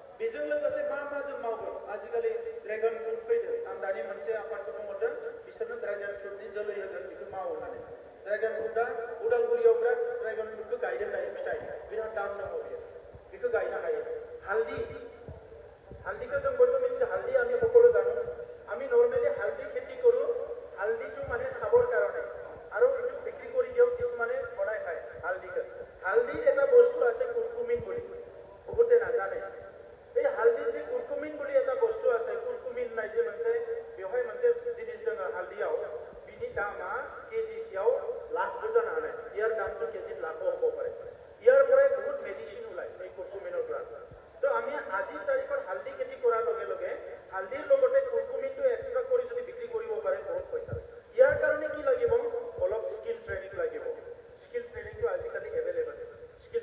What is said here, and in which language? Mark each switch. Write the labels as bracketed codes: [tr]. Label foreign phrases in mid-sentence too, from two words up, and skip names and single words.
[brx] बेजों लोगोसे मा जों मावगोन आजिखालि [en] dragon fruit [brx] फैदों आं दानि मोनसे आफादखौ बुंहरदों बिसोरनो [en] dragon fruit [brx] जोलै होगोन बेखौ मावो होननानै [en] dragon fruit [brx] उदालगुरियाव बिराद [en] dragon fruit [brx] गायदों दायो फिथाइ बिराद दाम दङ बियो बेखौ गायनो हायो हालदिखौ जों बयबो मिथियो हालदि [as] আমি সকলো জানো আমি নৰ্মেলি হালদি খেতি কৰোঁ হালদিটো মানে খাবৰ কাৰণে আৰু এইটো বিক্ৰী কৰি দিও কিছুমানে বনাই খায় হালদিৰ এটা বস্তু আছে কুৰকুমিন বুলি বহুতে নাজানে এই হালদিৰ যে কুৰকুমিন বুলি এটা বস্তু আছে কুৰকুমিন নাই যে [brx] मोनसे बेवहाय मोनसे जिनिस दङ हालदियाव बिनि दामा केजिसेयाव लाखबो जानो हानाय [as] ইয়াৰ दामটো केजिত लाखो হ'ব পাৰে ইয়াৰ পৰাই বহুত মেডিচিন ওলায় এই কুৰকুমিনৰ পৰা তো আমি আজিৰ তাৰিখত হালদি খেতি কৰাৰ লগে লগে হালদিৰ লগতে কুৰকুমিনটো এক্সট্ৰা কৰি যদি বিক্ৰী কৰিব পাৰে বহুত পইচা ইয়াৰ কাৰণে কি লাগিব অলপ [en] skill training [as] লাগিব [en] skill training [as] আজিকালি এভেইলেবল স্কিল